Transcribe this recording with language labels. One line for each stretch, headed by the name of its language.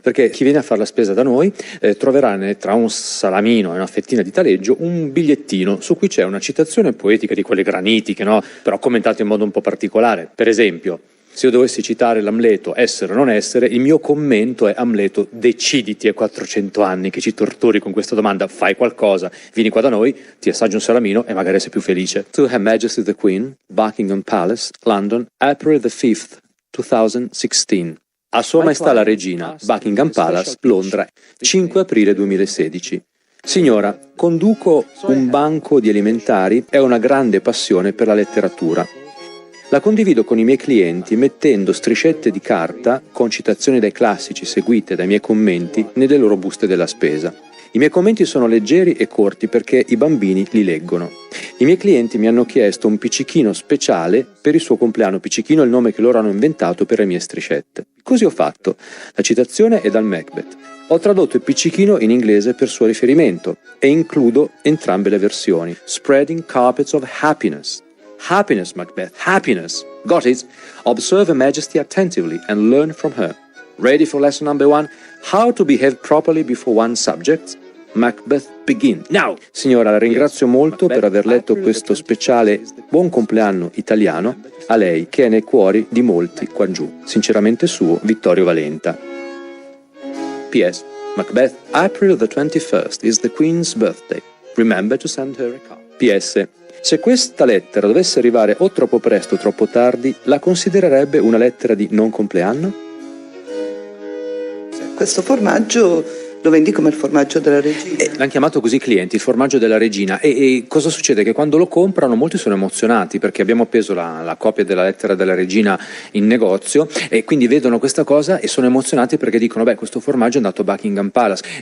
Italian: Perché chi viene a fare la spesa da noi troverà tra un salamino e una fettina di taleggio un bigliettino su cui c'è una citazione poetica di quelle granitiche, no? Però commentate in modo un po' particolare. Per esempio, se io dovessi citare l'Amleto essere o non essere, il mio commento è: Amleto, deciditi a 400 anni che ci torturi con questa domanda, fai qualcosa, vieni qua da noi, ti assaggio un salamino e magari sei più felice.
English: To Her Majesty the Queen, Buckingham Palace, London, April the 5th, 2016.
Italian: A Sua Maestà la Regina, Buckingham Palace, Londra, 5 aprile 2016. Signora, conduco un banco di alimentari e ho una grande passione per la letteratura. La condivido con i miei clienti mettendo striscette di carta con citazioni dai classici seguite dai miei commenti nelle loro buste della spesa. I miei commenti sono leggeri e corti perché i bambini li leggono. I miei clienti mi hanno chiesto un piccichino speciale per il suo compleanno. Piccichino è il nome che loro hanno inventato per le mie striscette. Così ho fatto. La citazione è dal Macbeth. Ho tradotto il piccichino in inglese per suo riferimento e includo entrambe le versioni.
English: Spreading carpets of happiness. Happiness, Macbeth, happiness. Got it? Observe Her Majesty attentively and learn from her. Ready for lesson number 1? How to behave properly before one subject? Macbeth, begin. Now!
Italian: Signora, la ringrazio molto per aver letto questo speciale buon compleanno italiano a lei, che è nei cuori di molti qua giù. Sinceramente suo, Vittorio Valenta. PS.
English: Macbeth, April the 21st is the Queen's birthday. Remember to send her a card. PS.
Italian: Se questa lettera dovesse arrivare o troppo presto o troppo tardi, la considererebbe una lettera di non compleanno? Questo formaggio lo vendi come il formaggio della regina. L'hanno chiamato così i clienti, il formaggio della regina. E cosa succede? Che quando lo comprano molti sono emozionati perché abbiamo appeso la copia della lettera della regina in negozio e quindi vedono questa cosa e sono emozionati perché dicono questo formaggio è andato a Buckingham Palace.